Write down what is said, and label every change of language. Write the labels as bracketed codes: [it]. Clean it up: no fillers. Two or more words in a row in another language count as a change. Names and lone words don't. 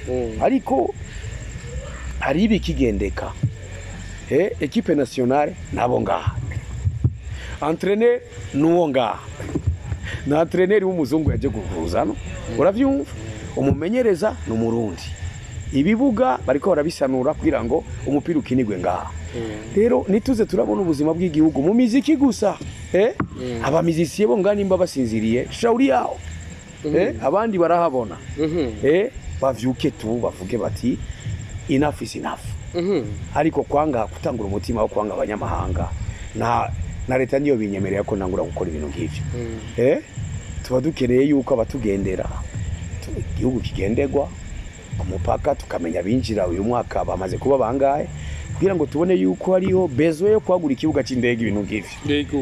[rn] Ariko hari ibikigendeka [fr] equipe nationale [rn] nabo ngaha, entraîneur n'uwo ngaha, na entraîneur w'umuzungu yaje kuvuzano, uravyumva, umumenyereza n'umurundi. Ibibuga bariko barabisanura kugira ngo umupira ukinigwe ngaha. Rero nituze turabona ubuzima bw'igihugu mu miziki gusa, abamizisiye bo ngani mba basinziriye [sw] shauri yao, [rn] abandi barahabona, bavyuke tu bavuge bati [en] enough is enough. [rn] Ariko kwanga kutangura umutima wo kwanga abanyamahanga na leta niyo binyemerera ko nangura gukora ibintu nk'ivyo. Tuba dukeneye yuko abatugendera igihugu kigendegwa ku mupaka, tukamenya binjira uyu mwaka bamaze kuba bangaye, kugira ngo tubone yuko hariho bezo yo kwagura ikibuga c'indege ibintu nk'ivyo.